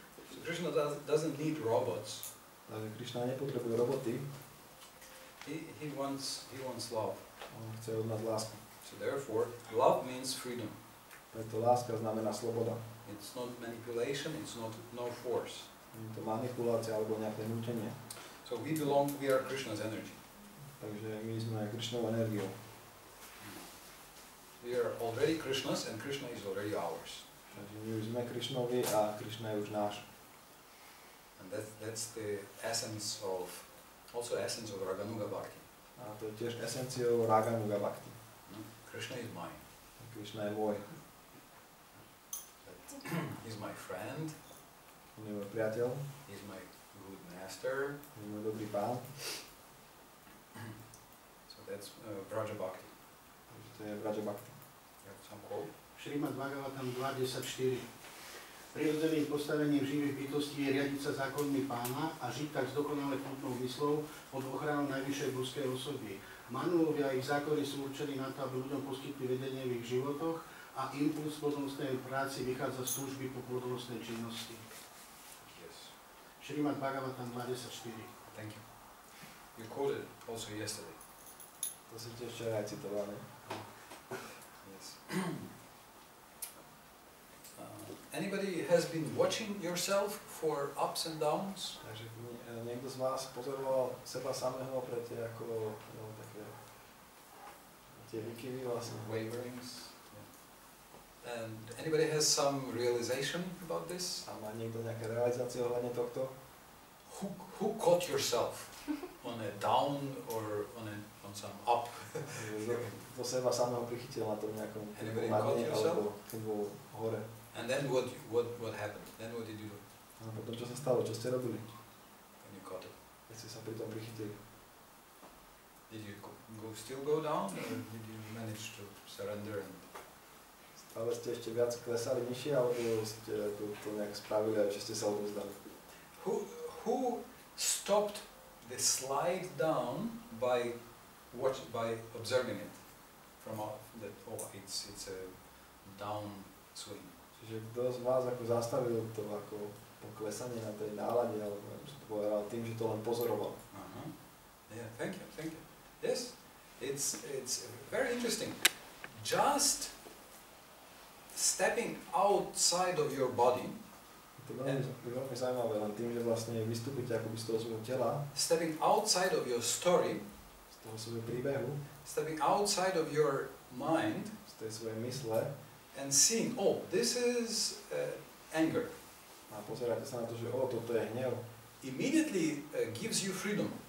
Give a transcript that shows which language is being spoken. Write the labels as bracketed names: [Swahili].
[English] So Krishna doesn't need robots. [Slovak] Takže Krišna nepotrebuje roboty. [English] He wants love. [Slovak] On chce od nás lásku. [English] So therefore, love means freedom. [Slovak] Preto láska znamená sloboda. [English] It's not manipulation, it's no force. [Slovak] Nie je to manipulácia alebo nejaké nútenie. [English] So we are Krishna's energy. [Slovak] Takže my sme Krišnovou energiou. [English] We are already Krishna's and Krishna is already ours. [Slovak] Takže my už sme Krišnovi a Krišna je už náš. [English] And that's the essence of Raganuga Bhakti. [Slovak] A to je tiež esenciou Raganuga Bhakti. [English] Krishna is mine. [Slovak] Krišna je môj. [English] He's my friend. [Slovak] On je môj priateľ. [English] He's my good master. [Slovak] On je môj dobrý pán. [English] So that's Vraja Bhakti. [Slovak] Takže to je Vraja Bhakti. [English] You have some quote? [Slovak] Šrimad Bhagavatam 2.10.4. Prirodzeným postavením živých bytostí je riadiť sa zákonmi pána a žiť tak s dokonale kultnou myslou pod ochranou najvyššej božskej osoby. Manulovia ich zákony sú určení na to, aby ľuďom poskytli vedenie v ich životoch a impuls plodonostnej práci vychádza z túžby po plodonostnej činnosti. [English] Yes. Šrimad Bhagavatam 2.10.4. Thank you. You quoted also yesterday. [Slovak] To si tiež včera aj citoval, ne? [English] Yes. Anybody has been watching yourself for ups and downs? [Slovak] Takže niekto z vás pozoroval seba samého pre tie ako také tie výkyvy vlastne. [English] Waverings. Yeah. And anybody has some realization about this? [Slovak] A má niekto nejaké realizácie ohľadne tohto? [English] Who caught yourself on a down or on some up? [Slovak] Do seba samého prichytil na tom nejakom [English] Anybody [Slovak] na [English] yourself? [Slovak] alebo keď bol hore. [English] And then what happened? Then what did you do [Slovak] A potom čo sa stalo? Čo ste robili? [English] when you caught it? [Slovak] Keď ste sa pri tom prichytili? [English] Did you still go down, or did you manage to surrender? [Slovak] Stále ste ešte viac klesali nižšie, alebo ste to nejak spravili, že ste sa odovzdali? [English] Who stopped the slide down by observing it from that? Oh, it's a down swing. [Slovak] Čiže kto z vás ako zastavil to ako poklesanie na tej nálade, alebo ako som to povedal, tým, že to len pozoroval? [English] Yeah, thank you. Yes, it's very interesting. Just stepping outside of your body, [Slovak] To je veľmi zaujímavé, len tým, že vlastne vystúpite akoby z toho svojho tela, [English] stepping outside of your story, [Slovak] z toho svojho príbehu, [English] stepping outside of your mind, [Slovak] z tej svojej mysle, [English] and seeing, oh, this is anger. [Slovak] a pozeráte sa na to, že toto je hnev, [English] Immediately gives you freedom.